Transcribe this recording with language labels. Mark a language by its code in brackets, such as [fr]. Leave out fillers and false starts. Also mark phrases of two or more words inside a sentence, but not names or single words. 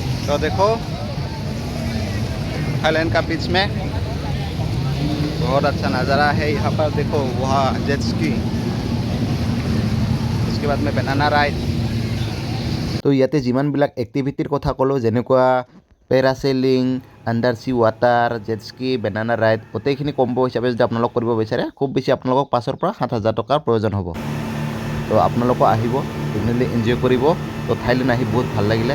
[hi] तो देखो थाईलैंड का बीच में बहुत अच्छा नज़ारा है। यहाँ पर देखो वहाँ जेट स्की, उसके बाद में बनाना राइड। [as] तो ইয়াতে যিমানবিলাক এক্টিভিটিৰ কথা ক'লোঁ যেনেকুৱা পেৰাছেলিং, আণ্ডাৰ চি ৱাটাৰ, জেট স্কি, বেনানা ৰাইড, গোটেইখিনি কম্বো হিচাপে যদি আপোনালোক কৰিব বিচাৰে খুব বেছি আপোনালোকক 5,000 পৰা 7,000 টকাৰ প্ৰয়োজন হ'ব। তো আপোনালোকো আহিব, ডেফিনেটলি এনজয় কৰিব। তো থাইলেণ্ড আহি বহুত ভাল লাগিলে।